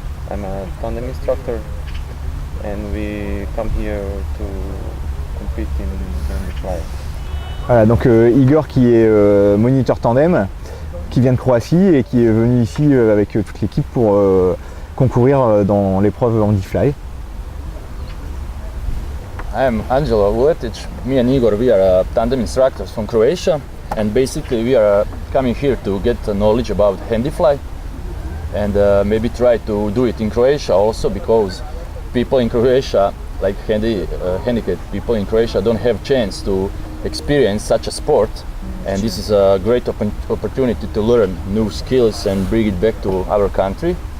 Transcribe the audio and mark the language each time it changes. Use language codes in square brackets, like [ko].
[en] I'm a tandem instructor and we come here to compete in the fly. [fr] Voilà, donc Igor qui est moniteur tandem, qui vient de Croatie et qui est venu ici avec toute l'équipe pour concourir dans l'épreuve Handy Fly. [en] I'm Angelo Vuletic. Me and Igor, we are tandem instructors from Croatia, and basically we are coming here to get knowledge about handy fly and maybe try to do it in Croatia also, because people in Croatia, like handicapped people in Croatia, don't have chance to experience such a sport, and this is a great opportunity to learn new skills and bring it back to our country,